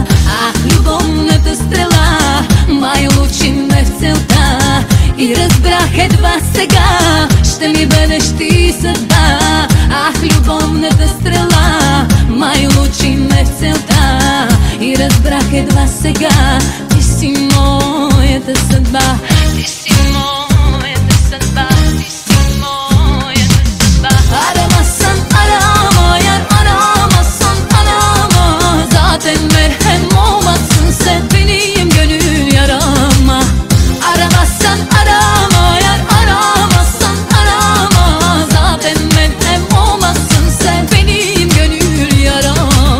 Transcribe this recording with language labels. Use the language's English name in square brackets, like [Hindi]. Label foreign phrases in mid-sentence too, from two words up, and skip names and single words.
[Bulgarian] Любовната стрела май лучи ме в целта и разбрах едва сега, ще ми бъдеш ти съдба. Любовната стрела май лучи ме в целта и разбрах едва сега, ти си моята съдба. Ти си моята съдба, ти си моята съдба. [Turkish] Aramazsan arama yar, aramazsan arama, zaten merhem olmazsın sen benim gönül yarama. Aramazsan arama yar, aramazsan arama, zaten merhem olmazsın sen benim gönül yarama.